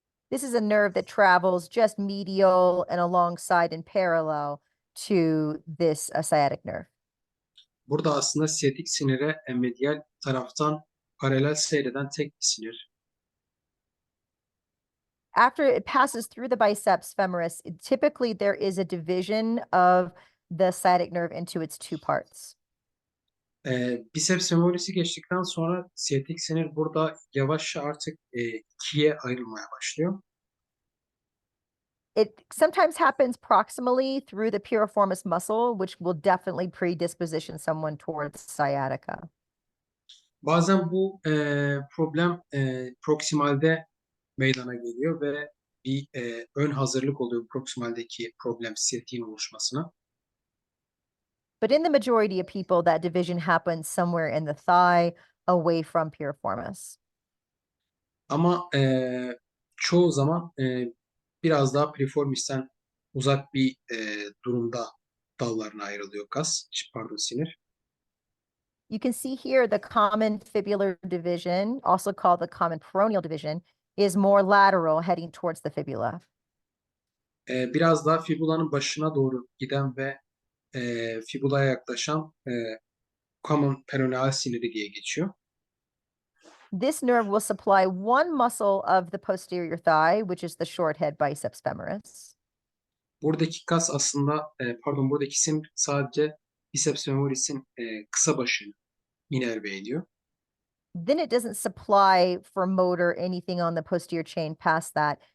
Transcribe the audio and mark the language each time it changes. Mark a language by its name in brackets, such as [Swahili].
[English] This is a nerve that travels just medial and alongside and parallel to this sciatic nerve. [Turkish] Burada aslında siyatik sinire medial taraftan paralel seyreden tek bir sinir. [English] After it passes through the biceps femoris, typically there is a division of the sciatic nerve into its two parts. [Turkish] Biceps femorisi geçtikten sonra siyatik sinir burada yavaşça artık ikiye ayrılmaya başlıyor. [English] It sometimes happens proximally through the piriformis muscle, which will definitely predisposition someone towards sciatica. [Turkish] Bazen bu problem proksimalde meydana geliyor ve bir ön hazırlık oluyor proksimaldeki problem siyatiğin oluşmasına. [English] But in the majority of people, that division happens somewhere in the thigh, away from piriformis. [Turkish] Ama çoğu zaman biraz daha piriformisten uzak bir durumda dallarına ayrılıyor sinir. [English] You can see here the common fibular division, also called the common peroneal division, is more lateral, heading towards the fibula. [Turkish] Biraz daha fibulanın başına doğru giden ve fibulaya yaklaşan common peroneal siniri diye geçiyor. [English] This nerve will supply one muscle of the posterior thigh, which is the short head biceps femoris. [Turkish] Buradaki kas aslında, buradaki sinir sadece biceps femoris'in kısa başını inerve ediyor. [English] Then it doesn't supply for motor anything on the posterior chain past that.